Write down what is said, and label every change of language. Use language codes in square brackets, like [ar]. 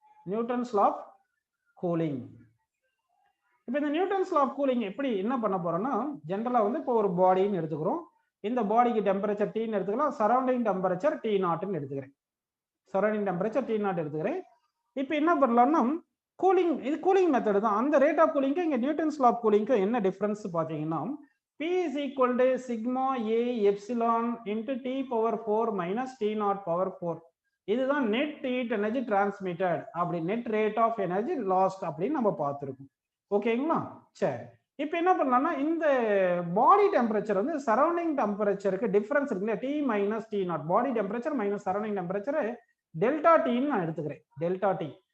[ta] Newton's law of cooling. இப்போ இந்த Newton's law of cooling எப்படி என்ன பண்ண போறோம்னா ஜென்ரலா வந்து இப்போ ஒரு பாடின்னு எடுத்துக்கிறோம். இந்த பாடிக்கு டெம்பரேச்சர் T எடுத்துக்கலாம், சரௌண்டிங் டெம்பரேச்சர் T0 எடுத்துக்கிறேன். சரௌண்டிங் டெம்பரேச்சர் T0 எடுத்துக்கிறேன். இப்போ என்ன பண்ணலாம்னா கூலிங், இது கூலிங் மெத்தட் தான். [en] அந்த rate of கூலிங்க்கு இங்க நியூட்டன்ஸ் லா ஆஃப் கூலிங்க்கு என்ன டிஃபரன்ஸ் பாத்தீங்கன்னா P is equal to sigma A epsilon into T power 4 minus T0 power 4. [ta] இதுதான் நெட் ஹீட் எனர்ஜி டிரான்ஸ்மிட்டட் அப்படி net rate of energy last அப்படின்னு நம்ம பார்த்துருக்கோம். ஓகேங்களா? சரி, இப்போ என்ன பண்ணலாம்னா இந்த பாடி டெம்பரேச்சர் வந்து சரௌண்டிங் டெம்பரேச்சருக்கு டிஃபரன்ஸ் இருக்குல்ல, D minus D not, body temperature minus surrounding temperature delta டின்னு நான் எடுத்துக்கிறேன், டெல்டா டி.